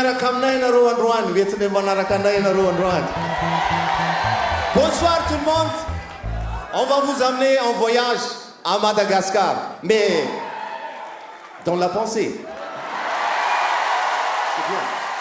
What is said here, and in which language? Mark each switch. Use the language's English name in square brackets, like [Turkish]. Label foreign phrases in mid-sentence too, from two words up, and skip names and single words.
[Malagasy] miaraka aminay nareo androany Wetinay manaraka anay nareo androany [French] Bonsoir tout le monde. On va vous amener en voyage à Madagascar, mais dans la pensée. C'est bien.